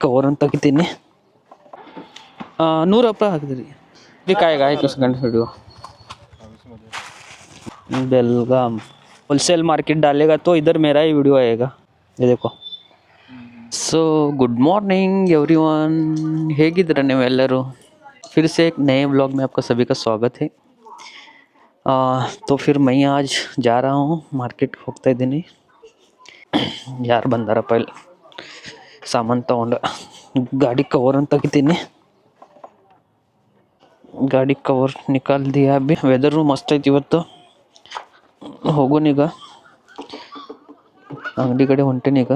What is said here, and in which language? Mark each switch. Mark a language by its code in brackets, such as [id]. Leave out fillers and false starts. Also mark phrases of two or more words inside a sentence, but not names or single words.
[kn] ಕವರ್ ಅಂತ ತೆಗಿತೀನಿ. 100 ರೂಪಾಯಿ ಹಾಕಿದ್ರಿ. [hi] ठीक आएगा 1 सेकंड वीडियो. बेलगाम होलसेल मार्केट डालेगा तो इधर मेरा ही वीडियो आएगा. ये देखो. [en] so good morning everyone. [kn] ಹೇಗಿದ್ದೀರಾ ನೀವೆಲ್ಲರೂ? [hi] फिर से एक नए ब्लॉग में आपका सभी का स्वागत है. तो फिर मैं आज जा रहा हूँ मार्केट [kn] ಹೋಗ್ತಾ ಇದ್ದೀನಿ. ಯಾರು ಬಂದಾರಪ್ಪ ಇಲ್ಲಿ ಸಾಮಾನು ತಗೊಂಡು. ಗಾಡಿ ಕವರ್ ಅಂತ ತೆಗಿತೀನಿ. [hi] गाड़ी कवर निकाल दिया अभी. [kn] ವೆದರು ಮಸ್ತ್ ಐತಿ ಇವತ್ತು. ಹೋಗೋಣೀಗ ಅಂಗಡಿ ಕಡೆ ಹೊಂಟೇನೀಗ.